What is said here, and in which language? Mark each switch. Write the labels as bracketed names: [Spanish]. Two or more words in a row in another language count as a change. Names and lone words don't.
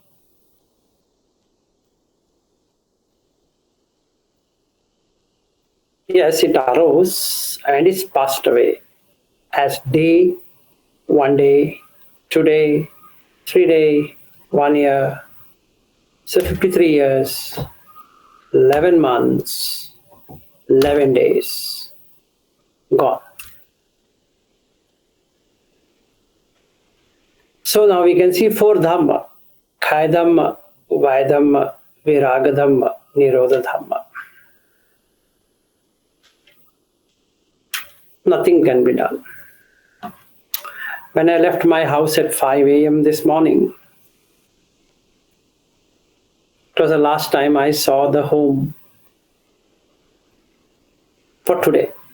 [English] Yes, it arose and it's passed away as day, 1 day, 2 day, 3 day, 1 year, so 53 years, 11 months, 11 days, gone. So now we can see four dhamma: [Pali] Kaya dhamma, Vaya dhamma, Viraga dhamma, Nirodha dhamma. [English] Nothing can be done. When I left my house at 5 a.m. this morning, it was the last time I saw the home for today.